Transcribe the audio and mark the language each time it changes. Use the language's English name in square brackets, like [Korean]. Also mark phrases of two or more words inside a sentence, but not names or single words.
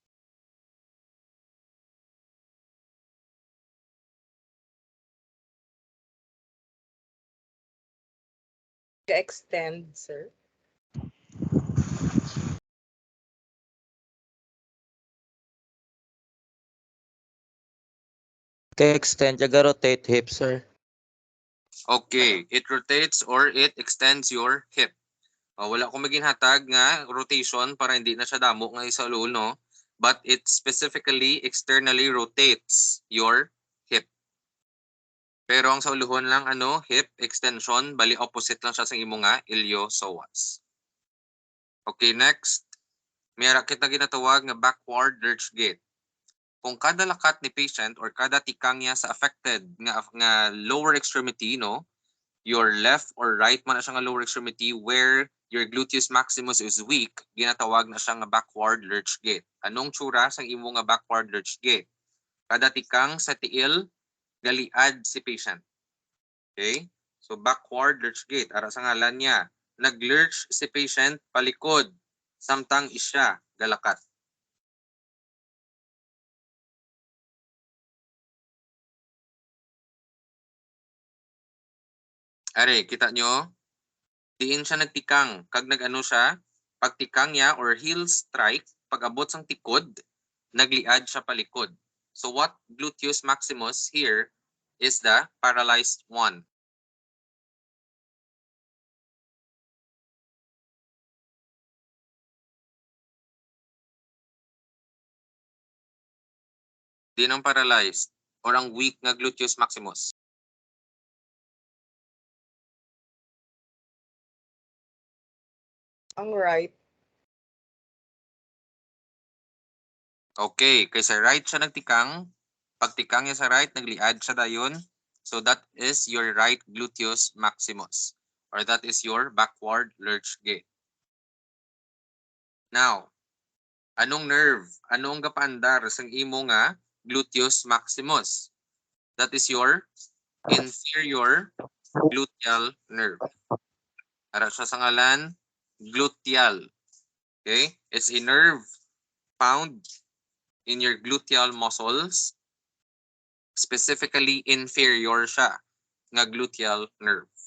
[English] Extend, sir. Ka-extend, rotate hip, sir. Okay, it rotates or it extends your hip. [Hiligaynon] Wala akong maginhatag nga rotation para hindi na siya damo nga isa ulo, no? [English] But it specifically externally rotates your hip. [Hiligaynon] Pero ang sa uluhon lang ano, [English] hip extension, [Hiligaynon] bali opposite lang siya sa imo nga iliopsoas. [English] Okay, next. [Hiligaynon] Mayroon kita ginatawag nga [English] backward lurch gait. [Hiligaynon] Kung kada lakat ni [English] patient or [Hiligaynon] kada tikang niya sa [English] affected nga lower extremity, no, your left or right [Hiligaynon] man na siya nga [English] lower extremity where your gluteus maximus is weak, [Hiligaynon] ginatawag na siya nga [English] backward lurch gait. [Hiligaynon] Anong tsura sa imo nga [English] backward lurch gait? [Hiligaynon] Kada tikang sa tiil, galiad si patient. [English] Okay? So backward lurch gait. [Hiligaynon] Ara sa ngalan niya. Nag-lurch si patient palikod. Samtang isya galakat. Are, kita nyo? Diin siya nagtikang. Kag nag-ano siya, pagtikang niya or [English] heel strike, [Hiligaynon] pag-abot sang tikod, nagliad siya palikod. [English] So what gluteus maximus here is the paralyzed one. [Hiligaynon] Di nang paralyzed or ang weak nga [English] gluteus maximus. [Hiligaynon] Ang right. Okay, kay sa right siya nagtikang. Pagtikang niya sa right, nagliad siya dayon. [English] So that is your right gluteus maximus. Or that is your backward lurch gait. Now, [Hiligaynon] anong nerve? Anong gapaandar sang imo nga [English] gluteus maximus? That is your inferior gluteal nerve. [Hiligaynon] Ara siya sa ngalan, gluteal. [English] Okay? It's a nerve found in your gluteal muscles. [Hiligaynon] Specifically, inferior siya nga [English] gluteal nerve.